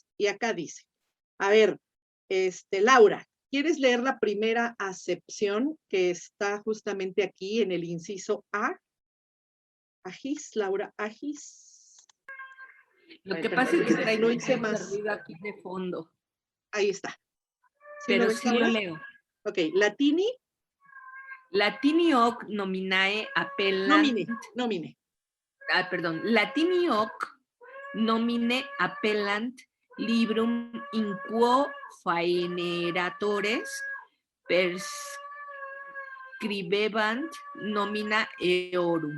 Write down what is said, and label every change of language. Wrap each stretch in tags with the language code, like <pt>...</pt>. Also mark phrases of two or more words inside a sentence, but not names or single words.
<es>Y acá dice, a ver, Laura, ¿quieres leer la primera acepción que está justamente aquí en el inciso A? Agis, Laura, Agis. Lo que pasa es que lo traigo hice más. ruido aquí de fondo. Ahí está. ¿Sí lo pero ves sí lo ahora? leo. Ok, latini,</es> <la>Latini hoc nominae appellant, nomine, nomine. perdón, Latini hoc nomine appellant librum in quo faeneratores perscribebant nomina eorum.</la>